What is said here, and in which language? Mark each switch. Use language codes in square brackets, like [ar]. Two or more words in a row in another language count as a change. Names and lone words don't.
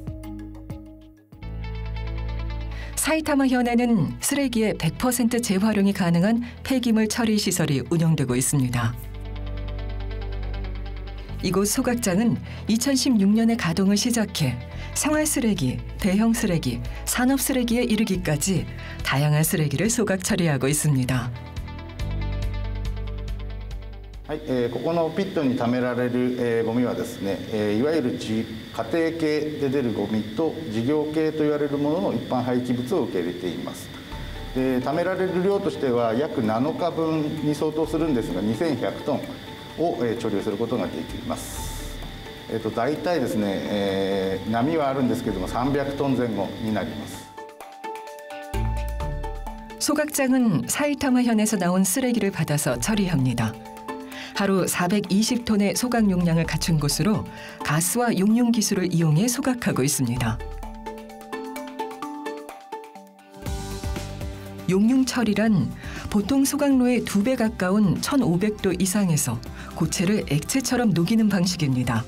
[ko] 사이타마현에는 쓰레기의 100% 재활용이 가능한 폐기물 처리 시설이 운영되고 있습니다. 이곳 소각장은 2016년에 가동을 시작해 생활 쓰레기, 대형 쓰레기, 산업 쓰레기에 이르기까지 다양한 쓰레기를 소각 처리하고 있습니다. [ja] はい、ここのピットに貯められる、ゴミはですね、いわゆる家庭系で出るゴミと事業系と言われるものの一般廃棄物を受け入れています。で貯められる量としては約7日分に相当するんですが2100トンを貯留することができます。大体ですね、波はあるんですけども300トン前後になります。 [ko] 소각장은 사이타마현에서 나온 쓰레기를 받아서 처리합니다. 하루 420톤의 소각 용량을 갖춘 곳으로 가스와 용융 기술을 이용해 소각하고 있습니다. 용융 처리란 보통 소각로의 2배 가까운 1500도 이상에서 고체를 액체처럼 녹이는 방식입니다.